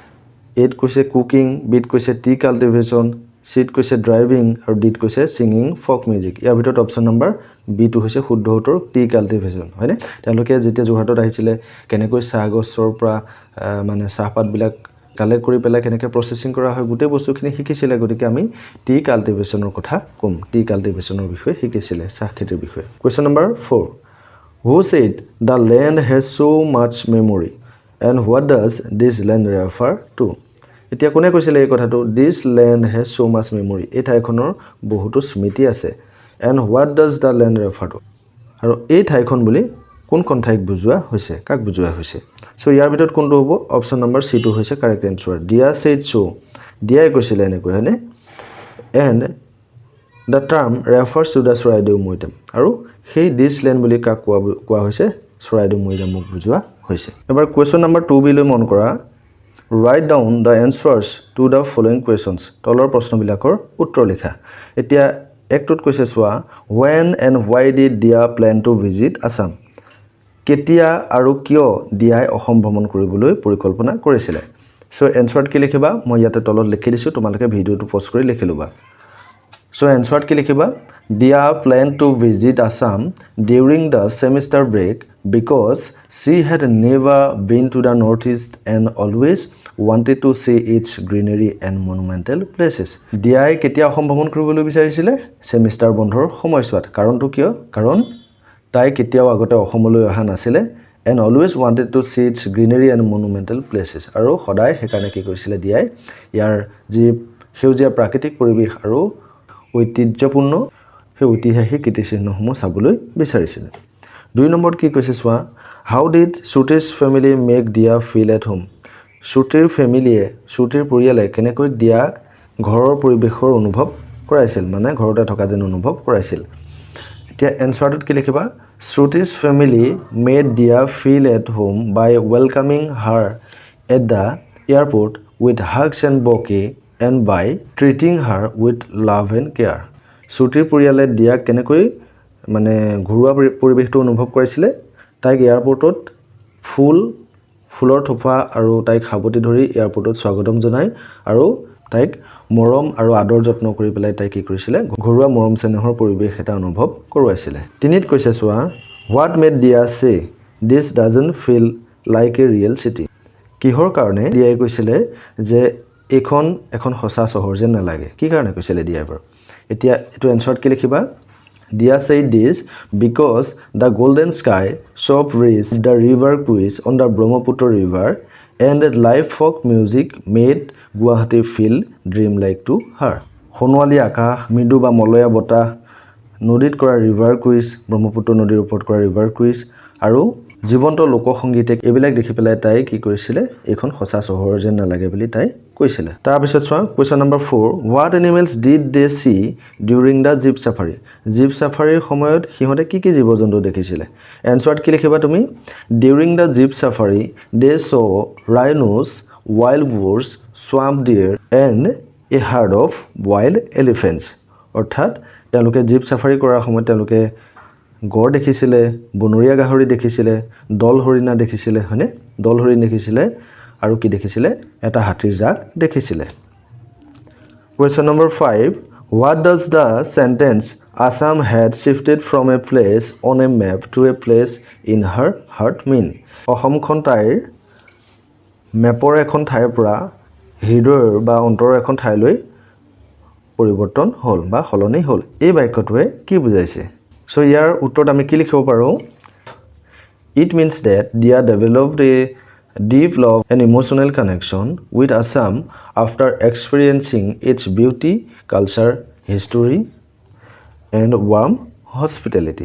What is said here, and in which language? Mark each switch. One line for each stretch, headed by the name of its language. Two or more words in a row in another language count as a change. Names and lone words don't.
Assamese: এট কৈছে কুকিং বিট কৈছে
English: tea cultivation
Assamese: সিট কৈছে ড্ৰাইভিং আৰু ডিট কৈছে
English: singing folk music
Assamese: ইয়াৰ ভিতৰত
English: option number
Assamese: বি টো হৈছে শুদ্ধ উত্তৰ
English: tea cultivation
Assamese: হয়নে তেওঁলোকে যেতিয়া যোৰহাটত আহিছিলে কেনেকৈ চাহ গছৰ পৰা মানে চাহপাত বিলাক কালেক্ট কৰি পেলাই কেনেকৈ প্ৰসেসিং কৰা হয় গোটেই বস্তুখিনি শিকিছিলে গতিকে আমি
English: tea cultivationৰ
Assamese: কথা কম
English: tea cultivationৰ
Assamese: বিষয়ে শিকিছিলে চাহ খেতিৰ বিষয়ে
English: question number 4 who said the land has so much memory and what does this land refer to
Assamese: এতিয়া কোনে কৈছিলে এই কথাটো
English: this land has so much memory
Assamese: এই ঠাইখনৰ বহুতো স্মৃতি আছে
English: and what does the land refer to
Assamese: আৰু এই ঠাইখন বুলি কোনখন ঠাইক বুজোৱা হৈছে কাক বুজোৱা হৈছে সো ইয়াৰ ভিতৰত কোনটো হ'ব
English: option number
Assamese: সি টো হৈছে
English: correct answer
Assamese: দিয়া
English: said so
Assamese: দিয়াই কৈছিলে এনেকৈ হয়নে
English: and the term refers to the
Assamese: চৰাইদেউ মৈদাম আৰু সেই
English: this land
Assamese: বুলি কাক কোৱা হৈছে চৰাইদেউ মৈদামক বুজোৱা হৈছে এবাৰ
English: question number 2b
Assamese: লৈ মন কৰা
English: write down the answers to the following questions
Assamese: তলৰ প্ৰশ্নবিলাকৰ উত্তৰ লিখা এতিয়া একটোত কৈছে চোৱা
English: when and why did dia plan to visit Assam
Assamese: কেতিয়া আৰু কিয় দিয়াই অসম ভ্ৰমণ কৰিবলৈ পৰিকল্পনা কৰিছিলে সো এনসাৰত কি লিখিবা মই ইয়াতে তলত লিখি দিছোঁ তোমালোকে ভিডিওটো পজ কৰি লিখি ল'বা সো এনসাৰত কি লিখিবা
English: Dia planned to visit Assam during the semester break because she had never been to the northeast and always wanted to see its greenery and monumental places.
Assamese: Dia কেতিয়া অসম ভ্ৰমণ কৰিবলৈ বিচাৰিছিলে সেমিষ্টাৰ বন্ধৰ সময়ছোৱাত কাৰণটো কিয় কাৰণ তাই কেতিয়াও আগতে অসমলৈ অহা নাছিলে
English: and always wanted to see its greenery and monumental places
Assamese: আৰু সদায় সেইকাৰণে কি কৰিছিলে দিয়াই ইয়াৰ যি সেউজীয়া প্ৰাকৃতিক পৰিৱেশ আৰু ঐতিহ্যপূৰ্ণ সেই ঐতিহাসিক কীৰ্তিচিহ্নসমূহ চাবলৈ বিচাৰিছিল 2 নম্বৰত কি কৈছে চোৱা
English: how did Shruti's family make Dia feel at home
Assamese: Shrutiৰ ফেমিলিয়ে Shrutiৰ পৰিয়ালে কেনেকৈ দিয়াক ঘৰৰ পৰিৱেশৰ অনুভৱ কৰাইছিল মানে ঘৰতে থকা যেন অনুভৱ কৰাইছিল এতিয়া এনসাৰটোত কি লিখিবা
English: Shruti's family made Dia feel at home by welcoming her at the airport with hugs and bouquet and by treating her with love and care
Assamese: Shrutiৰ পৰিয়ালে দিয়াক কেনেকৈ মানে ঘৰুৱা পৰিৱেশটো অনুভৱ কৰিছিলে তাইক এয়াৰপৰ্টত ফুলৰ থোপা আৰু তাইক হাবতি ধৰি এয়াৰপৰ্টত স্বাগতম জনাই আৰু তাইক মৰম আৰু আদৰ যত্ন কৰি পেলাই তাই কি কৰিছিলে ঘৰুৱা মৰম চেনেহৰ পৰিৱেশ এটা অনুভৱ কৰোৱাইছিলে তিনিত কৈছে চোৱা
English: what made Dia say this doesn't feel like a real city
Assamese: কিহৰ কাৰণে দিয়াই কৈছিলে যে এখন সঁচা চহৰ যেন নালাগে কি কাৰণে কৈছিলে দিয়াই বাৰু এতিয়া এটো এনসাৰত কি লিখিবা
English: Dia said this because the golden sky soft breeze the river cruise on the Brahmaputra river and live folk music made Guwahati feel dreamlike to her
Assamese: সোণোৱালী আকাশ মৃদু বা মলয়া বতাহ নদীত কৰা
English: river cruise
Assamese: ব্ৰহ্মপুত্ৰ নদীৰ ওপৰত কৰা
English: river cruise
Assamese: আৰু জীৱন্ত লোকসংগীতে এইবিলাক দেখি পেলাই তাই কি কৰিছিলে এখন সঁচা চহৰ যেন নালাগে বুলি তাই কৈছিলে তাৰ পিছত চোৱা
English: question number 4 what animals did they see during the jeep safari jeep safari
Assamese: সময়ত হিহতে কি জীৱ-জন্তু দেখিছিলে এনসাৰত কি লিখিবা তুমি
English: during the jeep safari they saw rhinos wild boars swamp deer and a herd of wild elephants
Assamese: অৰ্থাৎ তেওঁলোকে
English: jeep safari
Assamese: কৰাৰ সময়ত তেওঁলোকে গড় দেখিছিলে বনৰীয়া গাহৰি দেখিছিলে দল হৰিণা দেখিছিলে হয়নে দল হৰিণ দেখিছিলে আৰু কি দেখিছিলে এটা হাতীৰ জাক দেখিছিলে
English: Question number 5 What does the sentence Assam had shifted from a place on a map to a place in her heart mean
Assamese: অসমখন তাইৰ মেপৰ এখন ঠাইৰ পৰা হৃদয়ৰ বা অন্তৰৰ এখন ঠাইলৈ পৰিৱৰ্তন হল বা হলনি হল এই বাক্যটোৱে কি বুজাইছে সো ইয়াৰ উত্তৰত আমি কি লিখিব পাৰো
English: It means that Dia developed a deep love and emotional connection with Assam after experiencing its beauty, culture, history and warm hospitality.